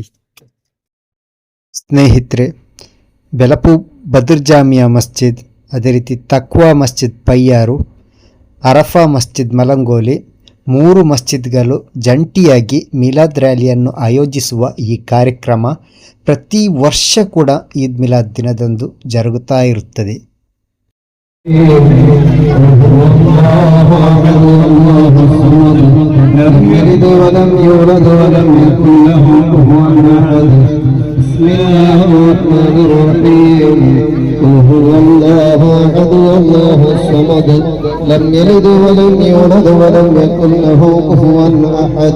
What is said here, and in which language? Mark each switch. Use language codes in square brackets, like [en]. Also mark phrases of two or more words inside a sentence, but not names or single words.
[kn] ಸ್ನೇಹಿತರೆ, ಬೆಲಪು ಬದರ್ ಜಾಮಿಯಾ ಮಸ್ಜಿದ್, ಅದೇ ರೀತಿ ತಕ್ವಾ ಮಸ್ಜಿದ್ ಪಯ್ಯಾರು, ಅರಫಾ ಮಸ್ಜಿದ್ ಮಲಂಗೋಲಿ 3 ಮಸ್ಜಿದ್ಗಳು ಜಂಟಿಯಾಗಿ ಮಿಲಾದ್ ರ್ಯಾಲಿಯನ್ನು ಆಯೋಜಿಸುವ ಈ ಕಾರ್ಯಕ್ರಮ ಪ್ರತಿ ವರ್ಷ ಕೂಡ ಈದ್ ಮಿಲಾದ್ ದಿನದಂದು ಜರುಗುತ್ತಾ ಇರುತ್ತದೆ. [ar] هو الله أحد الله الصمد لم يلد ولم يولد ولم يكن له كفوا أحد.